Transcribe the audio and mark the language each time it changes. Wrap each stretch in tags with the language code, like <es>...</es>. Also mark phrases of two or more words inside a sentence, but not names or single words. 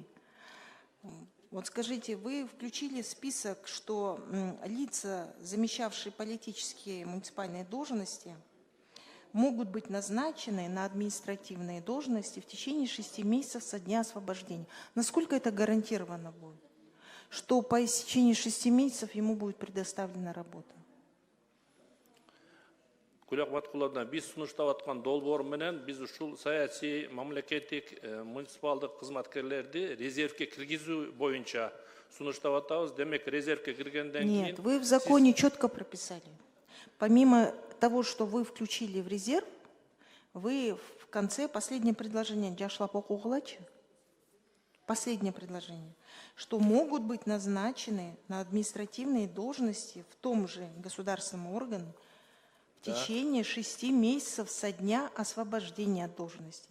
<ru>Вот скажите, вы включили список, что лица, замещавшие политические муниципальные должности, могут быть назначены на административные должности в течение 6 месяцев со дня освобождения. Насколько это гарантировано будет? Что по истечении 6 месяцев ему будет предоставлена работа?</ru> <ky>Күлөк Баткуловна, биз сунуштап аткан долбоор менен биз ушул саясий, мамлекеттик, муниципалдык кызматкерлерди резервке киргизүү боюнча сунуштап атабыз. Демек, резервке киргенден кийин...</ky> <ru>Нет, вы в законе четко прописали. Помимо того, что вы включили в резерв, вы в конце, последнее предложение, последнее предложение, что могут быть назначены на административные должности в том же государственном органе в течение 6 месяцев со дня освобождения от должности.</ru>